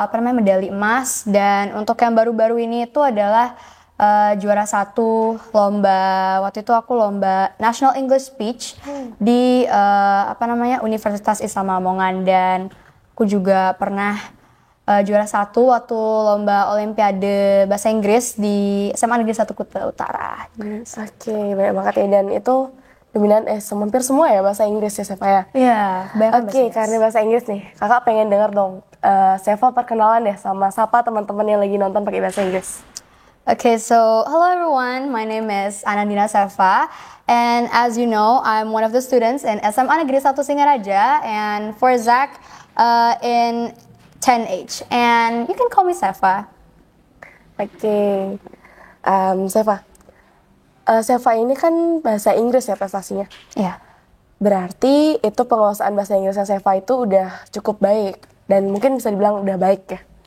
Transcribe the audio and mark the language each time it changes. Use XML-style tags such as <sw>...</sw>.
<id>medali emas, dan untuk yang baru-baru ini itu adalah juara 1 lomba, waktu itu aku lomba National English Speech di Universitas Islam Lamongan, dan aku juga pernah juara 1 waktu lomba olimpiade bahasa Inggris di SMA Negeri 1 Kuta Utara. Oke, banyak banget ya, dan itu dominan hampir semua ya bahasa Inggris ya Seva ya? Iya, banyak. Oke, karena bahasa Inggris nih, kakak pengen denger dong Seva perkenalan deh sama siapa teman-teman yang lagi nonton pakai bahasa Inggris.</id> <en>Okay, so hello everyone, my name is Anandina Seva, and as you know, I'm one of the students in SMA Negeri 1 Singaraja, and for Zach in 10H, and you can call me Seva.</en> <id>Oke, Seva, Seva ini kan bahasa Inggris ya prestasinya? Iya. Berarti itu penguasaan bahasa Inggrisnya Seva itu udah cukup baik, dan mungkin bisa dibilang udah baik ya?</id>